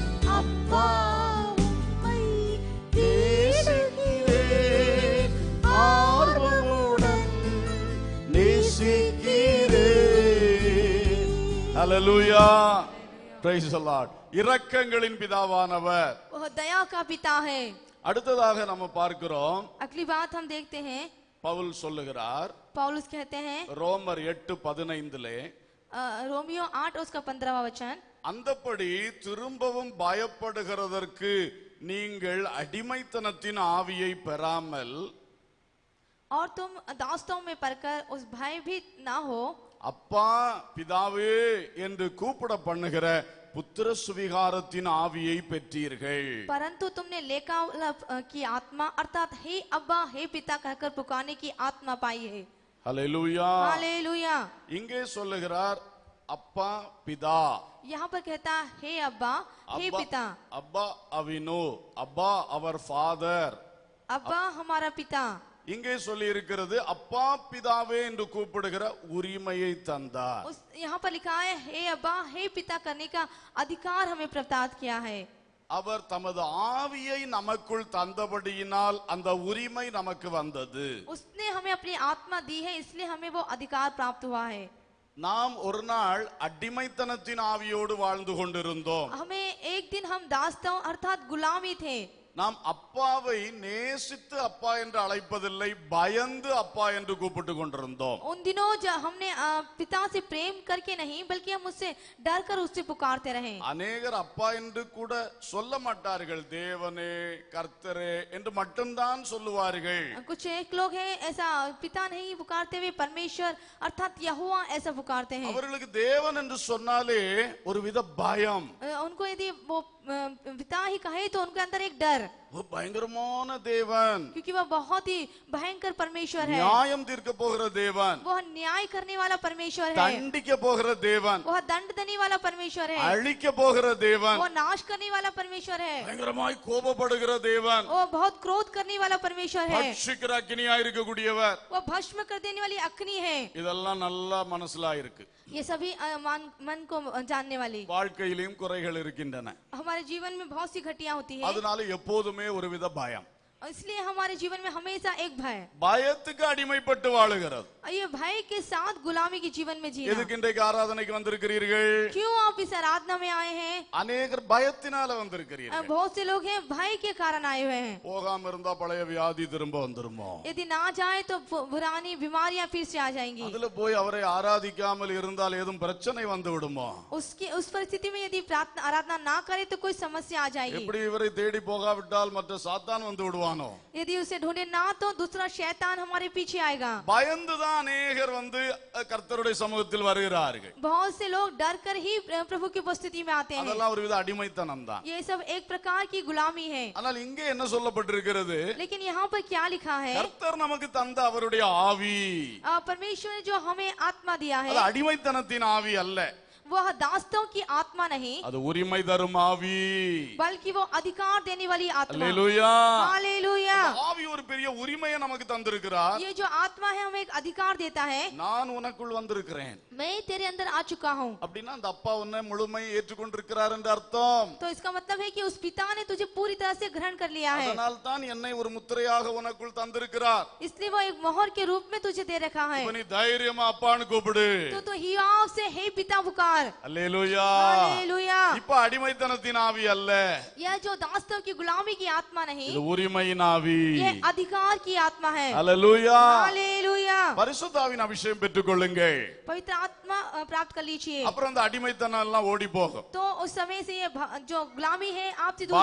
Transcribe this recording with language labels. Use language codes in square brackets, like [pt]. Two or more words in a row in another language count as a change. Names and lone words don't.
[ta] அப்பா உம்மை நேசிக்கிறேன். ஆர்வமுடன் நேசிக்கிறேன். ஹல்லேலூயா. [en] Praise the Lord. [ta] இரக்கங்களின் பிதாவானவர். [hi] वह दया का पिता है। [ta] அடுத்ததாக நம்ம பார்க்கிறோம், [hi] अगली बात हम देखते हैं [ta] பவுல் சொல்லுகிறார் [hi] पौलुस कहते हैं [ta] ரோமர் 8:15 [hi] रोमियो 8 उसका 15वां वचन। [ta] அந்தப்படி திரும்பவும் பயப்படுகிறதற்கு நீங்கள் அடிமைத்தனத்தின் ஆவியை பெறாமல் [hi] और तुम दास्तों में पड़कर उस भयभीत ना हो। [ta] அப்பா பிதாவே என்று கூப்பிட பண்ணுகிற புத்திர சுவிகாரத்தின் ஆவியை பெற்றீர்கள். [hi] परंतु तुमने लेखावलप की आत्मा अर्थात हे अब्बा हे पिता कहकर पुकारने की आत्मा पाई है। [ta] ஹல்லேலூயா. [hi] हालेलुया। [ta] இங்கே சொல்லுகிறார் அப்பா பிதா. [hi] यहाँ पर कहता हे अब्बा हे पिता। [ta] அப்பா அவினோ, அப்பா [en] our Father. [hi] अब्बा हमारा पिता। [ta] இங்கே சொல்லி இருக்கிறது அப்பா பிதாவே என்று கூப்பிடுகிற உரிமையை தந்தார். [hi] यहाँ पर लिखा है हे अब्बा हे पिता करने का अधिकार हमें प्रदान किया है. [ta] அவர் தமது ஆவியை நமக்குள் தந்தபடியினால் அந்த உரிமை நமக்கு வந்தது. [hi] उसने हमें अपनी आत्मा दी है इसलिए हमें वो अधिकार प्राप्त हुआ है. [ta] நாம் ஒரு நாள் அடிமைத்தனத்தின் ஆவியோடு வாழ்ந்து கொண்டிருந்தோம். [hi] हमें एक दिन हम दासों अर्थात गुलामी थे. [ta] நாம் அப்பாவை நேசித்து அப்பா என்று அழைப்பதில்லை, பயந்து அப்பா என்று கூப்பிட்டு கொண்டிருந்தோம். [hi] उन दिनों जब हमने पिता से प्रेम करके नहीं बल्कि हम उससे डर कर उससे पुकारते रहे. [ta] அநேகர் அப்பா என்று கூட சொல்ல மாட்டார்கள், தேவனே கர்த்தரே என்று மட்டும்தான் சொல்லுவார்கள். [hi] कुछ एक लोग हैं ऐसा पिता नहीं पुकारते हुए परमेश्वर अर्थात यहोवा ऐसा पुकारते हैं. [ta] அவர்களுக்கு தேவன் என்று சொன்னாலே ஒரு வித பயம். [hi] उनको यदि वो पिता ही कहे तो उनके अंदर एक डर, [ta] ஒரு பயங்கரமான தேவன், [hi] क्योंकि वह बहुत ही भयंकर परमेश्वर है. [ta] நியாயம் தீர்க்க போகிற தேவன், [hi] वह न्याय करने वाला परमेश्वर है. [ta] தண்டிக்க போகிற தேவன், [hi] वह दंड देने वाला परमेश्वर है. [ta] அழிக்க போகிற தேவன், [hi] वो नाश करने वाला परमेश्वर है. [ta] பயங்கரமாய் கோபப்படுகிற தேவன், [hi] वो बहुत क्रोध करने वाला परमेश्वर है. [ta] பட்சிக்கிற அக்கினியாய் இருக்கக்கூடியவர். [hi] वो भस्म कर देने वाली अग्नि है. [ta] இதெல்லாம் நல்லா மனசுல இருக்கு. [hi] ये सभी मन को जानने वाली. [ta] வாழ்க்கையிலும் குறைகள் இருக்கின்றன. [hi] हमारे जीवन में बहुत सी घटिया होती है, [ta] அதனால எப்போதுமே ஒரு வித பயம். [hi] इसलिए हमारे जीवन में हमेशा एक भय. [ta] பயத்துக்கு அடிமைப்பட்டு வாழுகிறது. [hi] ये भय के साथ गुलामी के जीवन में जीना. [ta] எதுக்கு இன்றைக்கு ஆராதனைக்கு வந்திருக்கிறீர்கள்? [hi] क्यों आप इस आराधना में आए हैं? [ta] அநேகர் பயத்தினால வந்திருக்கிறீர்கள். [hi] बहुत से लोग हैं भय के कारण आए हुए हैं. [ta] போகாம இருந்தா பழைய வியாதி திரும்ப வந்துருமோ? [hi] यदि ना जाए तो पुरानी बीमारियां फिर से आ जाएंगी. [ta] அதுல போய் அவரை ஆராதிக்காமல் இருந்தால் ஏதும் பிரச்சனை வந்து விடுமோ? [hi] उस परिस्थिति में यदि प्रार्थना आराधना ना करे तो कोई समस्या आ जाएगी. [ta] எப்படி இவரை தேடி போகாவிட்டால் மற்ற சாத்தான் வந்து விடுவானோ? [hi] यदि उसे ढूंढे ना तो दूसरा शैतान हमारे पीछे आएगा. [ta] பயந்துதான் அநேகர் வந்து கர்த்தருடைய சமூகத்தில் வருகிறார்கள். [hi] बहुत से लोग डर कर ही प्रभु की उपस्थिति में आते हैं. [ta] அதெல்லாம் ஒரு வித அடிமைத்தனம் தான். [hi] ये सब एक प्रकार की गुलामी है. [ta] ஆனால் இங்கே என்ன சொல்லப்பட்டிருக்கிறது? [hi] लेकिन यहाँ पर क्या लिखा है? [ta] கர்த்தர் நமக்கு தந்த அவருடைய ஆவி, [hi] परमेश्वर ने जो हमें आत्मा दिया [ta] அது [hi] है [ta] அடிமைத்தனத்தின் ஆவி அல்ல, [hi] वह दासों की आत्मा नहीं [ta] அது உரிமை தரும் ஆவி. [hi] बल्कि वो अधिकार देने वाली आत्मा. [ta] அல்லேலூயா. [hi] हालेलुया. [ta] அந்த ஆவி ஒரு பெரிய உரிமையை நமக்கு தந்திருக்கிறார். [hi] ये जो आत्मा है हमें एक अधिकार देता है. [ta] நான் உனக்குள் வந்திருக்கிறேன். [hi] मैं तेरे अंदर आ चुका हूँ. [ta] அப்படின்னா அந்த அப்பா உன்னை முழுமை ஏற்றுக்கொண்டிருக்கிறார் என்று அர்த்தம். [hi] तो इसका मतलब है कि उस पिता ने तुझे पूरी तरह से ग्रहण कर लिया है. [ta] அதனால் தான் என்னை ஒரு முத்திரையாக உனக்குள் தந்திருக்கிறார். [hi] इसलिए वो एक मोहर के रूप में तुझे दे रखा है. [ta] இப்ப நீ தைரியமா அப்பான்னு கூப்பிடு. [hi] तो हियाव से हे पिता पुकार. [ta] அல்லேலூயா. [hi] हालेलुया. [ta] இப்ப அடிமைத்தனத்தின் ஆவி அல்ல, [hi] यह जो दासों की गुलामी की आत्मा नहीं, [ta] இது உரிமையின் ஆவி. [hi] ये अधिकार की आत्मा है. [ta] அல்லேலூயா. [hi] हालेलुया. [ta] பரிசுத்த ஆவியின் அபிஷேகம் பெற்றுக்கொள்ளுங்கள். [hi] पवित्र आत्मा प्राप्त कर लीजिए. [ta] அப்புறம் அந்த அடிமைத்தனம் எல்லாம் ஓடி போகும். [hi] तो उस समय से ये जो गुलामी है आपसे दूर हो